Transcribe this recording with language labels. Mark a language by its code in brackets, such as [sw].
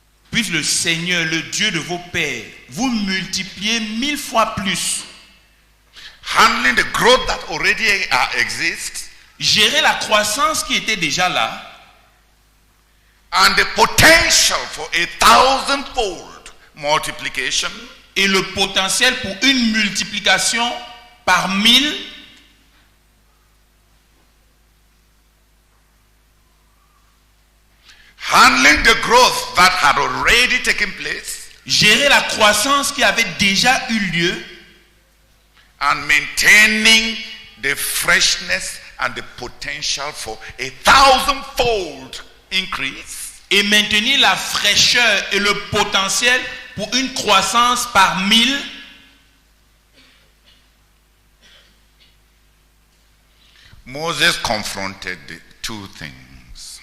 [fr] puisse le Seigneur, le Dieu de vos pères, vous multiplier 1000 fois plus. [en] Handling the growth that already exists [fr] Gérer la croissance qui était déjà là [en] and the potential for 1,000-fold multiplication. [fr] et le potentiel pour une multiplication par 1000. [en] Handling the growth that had already taken place [fr] Gérer la croissance qui avait déjà eu lieu [en] and maintaining the freshness and the potential for 1,000-fold increase. [fr] et maintenir la fraîcheur et le potentiel pour une croissance par 1000. [en] Moses confronted the two things.